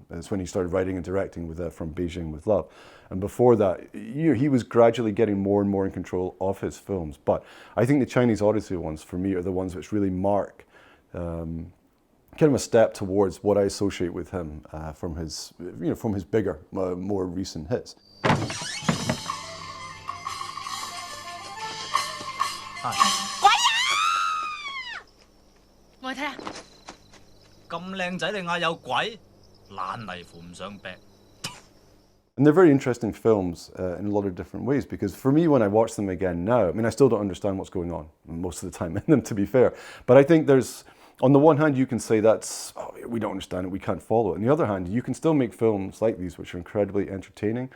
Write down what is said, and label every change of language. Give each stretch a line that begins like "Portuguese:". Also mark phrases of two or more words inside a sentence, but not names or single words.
English: It's when he started writing and directing with From Beijing with Love. And before that, you know, he was gradually getting more and more in control of his films. But I think the Chinese Odyssey ones, for me, are the ones which really mark kind of a step towards what I associate with him from his bigger, more recent hits.
Cantonese: 鬼啊！我睇下，咁靚仔你嗌有鬼，懶泥扶唔上壁。
English: And they're very interesting films in a lot of different ways, because for me, when I watch them again now, I mean, I still don't understand what's going on most of the time in them, to be fair. But I think there's, on the one hand, you can say that's, oh, we don't understand it, we can't follow it. On the other hand, you can still make films like these, which are incredibly entertaining.